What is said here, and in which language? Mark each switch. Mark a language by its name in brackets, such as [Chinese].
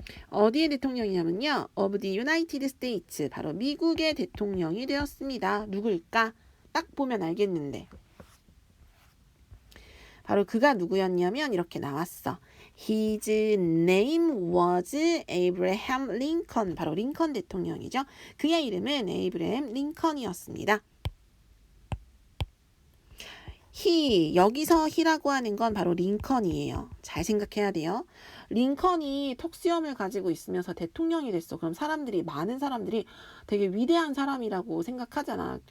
[Korean] 어디의 대통령이냐면요. [English] of the United States. [Korean] 바로 미국의 대통령이 되었습니다. 누굴까? 딱 보면 알겠는데. 바로 그가 누구였냐면 이렇게 나왔어. [English] His name was Abraham Lincoln. [Korean] 바로 링컨 대통령이죠. 그의 이름은 에이브래햄 링컨이었습니다. he, 여기서 he라고 하는 건 바로 링컨이에요. 잘 생각해야 돼요. 링컨이 턱수염을 가지고 있으면서 대통령이 됐어. 그럼 많은 사람들이 되게 위대한 사람이라고 생각하잖아.